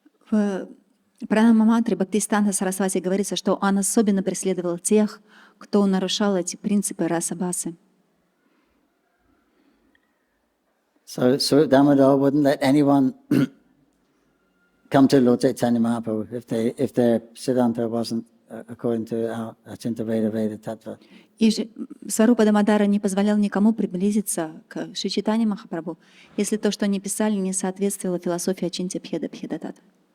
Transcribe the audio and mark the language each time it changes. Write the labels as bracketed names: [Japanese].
[Russian] В Пранама-мантре Бхактисиданта Сарасвати говорится, что он особенно преследовал тех, кто нарушал эти принципы расабхасы. [English] So Swarup Damodar wouldn't let anyone come to Lord Chaitanya Mahaprabhu if their Siddhanta wasn't according to our Achinta Veda Veda Tattva. [Russian] И Сварупа Дамодара не позволял никому приблизиться к Шри Чайтанье Махапрабху, если то, что они писали, не соответствовало философии Ачинтя Бхеда Бхеда Таттва.